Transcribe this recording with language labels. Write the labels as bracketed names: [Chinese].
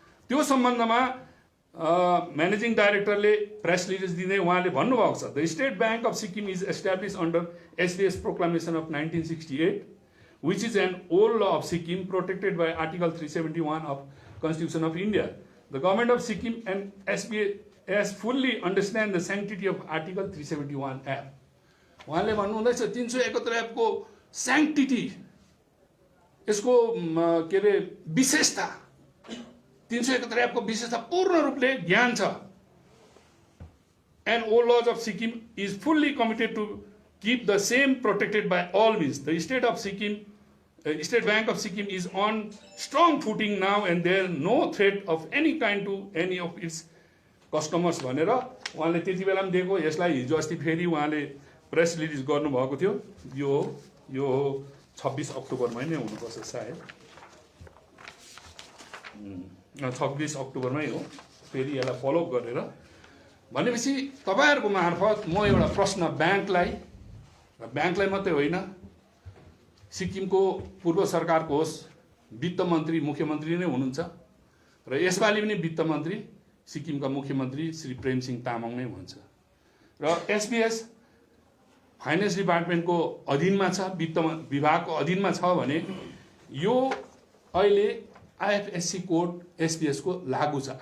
[Nepali] त्यो सम्बन्धमा managing डाइरेक्टरले press release दिँदै उहाँले भन्नुभएको छ, [English] The state bank of Sikkim is establish under SBS proclamation of 1968 which is an old law of Sikkim protected by Article 371 of Constitution of India. The government of Sikkim and SBS fully understand the sanctity of Article 371 Act. [Nepali] उहाँले भन्नुहुँदैछ 371 app को स्याङ्क्टिटी, यसको के अरे विशेषता, 371 app को विशेषता पूर्ण रूपले ज्ञान छ। [English] And all laws of Sikkim is fully committed to keep the same protected by all means. The state of Sikkim, State Bank of Sikkim is on strong footing now and there no threat of any kind to any of its customers [Nepali] भनेर उहाँले त्यति बेला पनि दिएको। यसलाई हिजो अस्ति फेरि उहाँले प्रेस रिलिज गर्नुभएको थियो। यो 26 अक्टोबरमै नै हुनुपर्छ सायद, 26 अक्टोबरमै हो। फेरि यसलाई फलोअप गरेर भनेपछि तपाईहरुको मार्फत म एउटा प्रश्न ब्याङ्कलाई मात्रै होइन, सिक्किमको पूर्व सरकारको होस्, वित्त मन्त्री मुख्यमन्त्री नै हुनुहुन्छ र यसपालि पनि वित्त मन्त्री सिक्किमका मुख्यमन्त्री श्री प्रेमसिंह तामाङ नै हुनुहुन्छ र एसबिएस फाइनेन्स डिपार्टमेन्टको अधीनमा छ, वित्त विभागको अधीनमा छ भने यो अहिले आइएफएससी कोड एसबिएस को लागू छ।